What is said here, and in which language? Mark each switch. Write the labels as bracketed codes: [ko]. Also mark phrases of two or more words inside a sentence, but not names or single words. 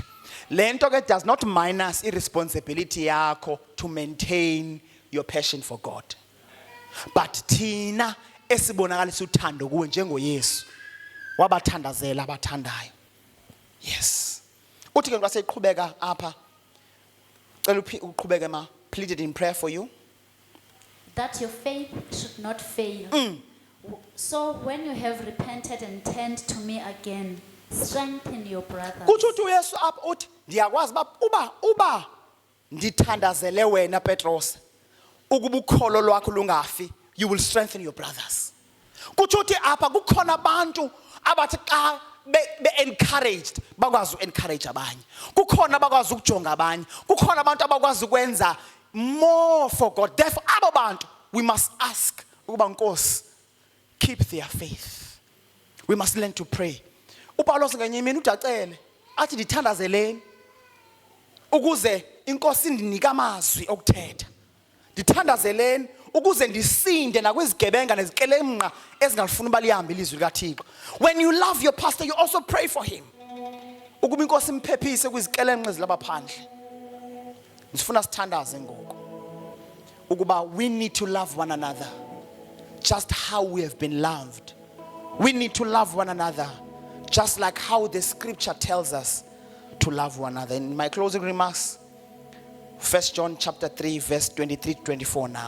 [xh] Lento ke [en] does not minus irresponsibility yakho to maintain your passion for God. [xh] But thina esibonakalisa uthando kuwe njengoYesu wabathandazela abathandayo. [en] Yes. [xh] Uthi ke kwaseqhubeka apha. Cela uqhubeke ma, [en] pleaded in prayer for you. That your faith should not fail. So when you have repented and turned to me again, strengthen your brothers. [xh] Kuthi uYesu apha uthi ndiyakwazi uba ndithandazele wena Petros ukuba ukholo lwakho lungafi, [en] you will strengthen your brothers. [xh] Kuthi uthi apha kukhona abantu abathi xa be encouraged bakwazi encourage abanye. Kukhona bakwazi ukujonga abanye. Kukhona abantu abakwazi ukwenza [en] more for God. Therefore [xh] abo bantu [en] we must ask [xh] ukuba Nkosi [en] keep their faith. We must learn to pray. [xh] uPaulos ngenye imini udacele athi ndithandazeleni ukuze iNkosi indinika amazwi okuthetha. Ndithandazeleni ukuze ndisinde nakwizigebenga nezikelemnqa ezingalifuna balihambe ilizwi likaThixo. [en] When you love your pastor, you also pray for him. [xh] Ukuba iNkosi imphephise kwizikelemnqa ezilabaphandle. Ndifuna sithandaze ngoku. [en] Ukuba we need to love one another just how we have been loved. We need to love one another Just like how the scripture tells us to love one another. In my closing remarks, 1 John chapter 3 verse 23 to 24 now.